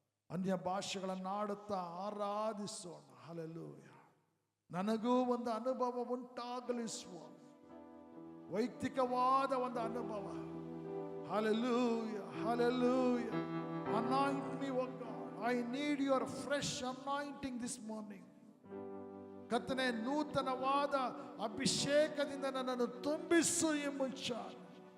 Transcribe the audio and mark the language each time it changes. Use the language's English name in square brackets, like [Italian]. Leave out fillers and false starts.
[Kannada] ಅನ್ಯ ಭಾಷೆಗಳನ್ನಾಡುತ್ತಾ ಆರಾಧಿಸೋಣ. ಹಲ್ಲೆಲೂಯಾ. ನನಗೂ ಒಂದು ಅನುಭವ ಉಂಟಾಗಲಿಸುವ ವೈಯಕ್ತಿಕವಾದ ಒಂದು ಅನುಭವ. [English] Hallelujah, hallelujah. Anoint me, O God. I need your fresh anointing this morning. [Kannada] ಕರ್ತನೇ, ನೂತನವಾದ ಅಭಿಷೇಕದಿಂದ ನನ್ನನ್ನು ತುಂಬಿಸು ಈ ಮುಂಚಾನೆ.